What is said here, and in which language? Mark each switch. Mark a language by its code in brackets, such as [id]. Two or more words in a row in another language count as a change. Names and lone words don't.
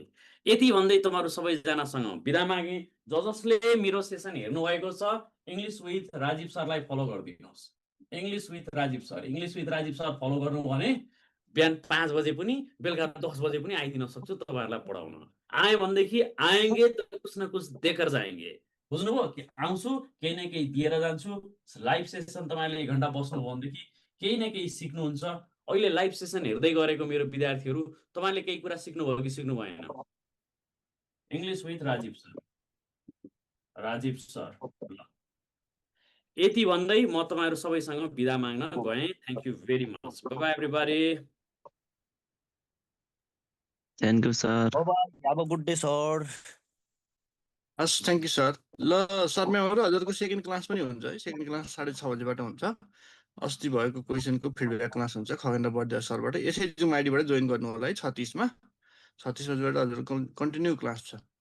[ne] यति भन्दै तपाईँहरू सबैजनासँग बिदा मागे। जसले मेरो सेसन हेर्नु भएको छ इङ्ग्लिस विथ राजीव सरलाई फलो गरिदिनुहोस्। इङ्ग्लिस विथ राजीव सर फलो गर्नु भने बिहान 5 बजे पनि बेलुका 10 बजे पनि आइदिन सक्छु तपाईँहरूलाई पढाउन। आए भनेदेखि [hi] आएंगे तो कुछ न कुछ देकर जाएंगे। [ne] बुझ्नुभयो कि आउँछु केही न केही दिएर जान्छु। [en] live session [ne] तपाईँहरूले 1 घण्टा बस्नु भनेदेखि केही न केही सिक्नुहुन्छ। अहिले [en] live session [ne] हेर्दै गरेको मेरो विद्यार्थीहरू तपाईँले केही कुरा सिक्नुभयो कि सिक्नु भएन? इङ्ग्लिस विथ राजीव सर यति भन्दै म तपाईँहरू सबैसँग बिदा माग्न गएँ। [en] thank you very much. bye everybody. thank you sir. Have a good day, sir. हस् thank you sir। [ne] ल सर म्यामहरू हजुरको [en] second class [ne] पनि हुन्छ है। [en] second class [ne] 6:30 बजेबाट हुन्छ। अस्ति भएको क्वेसनको [en] feedback class [ne] हुन्छ खगेन्द्र बर्दिया सरबाट। यसै जुम आइडीबाट जोइन गर्नु होला है 36 मा। 36 बजेबाट हजुरको [en] continue class [ne] छ।